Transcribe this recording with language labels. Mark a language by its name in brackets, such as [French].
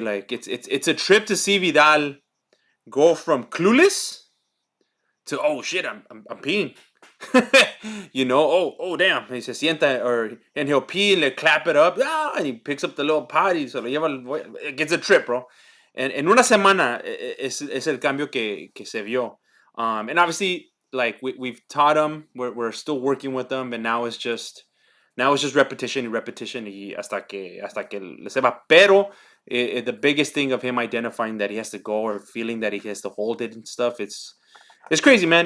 [English] Like, it's a trip to see Vidal go from clueless to, oh shit, I'm peeing. Oh damn, he [Spanish] se sienta, [English] and he'll pee and clap it up, and he picks up the little potty, [Spanish] se lo lleva, [English] it gets a trip, bro. [Spanish] And en una semana es el cambio que se vio. [English] And obviously, like we've taught him, we're still working with them, and now it's just repetition and repetition [Spanish] y hasta que le sepa. [English] Pero the biggest thing of him identifying that he has to go or feeling that he has to hold it and stuff, it's crazy, man.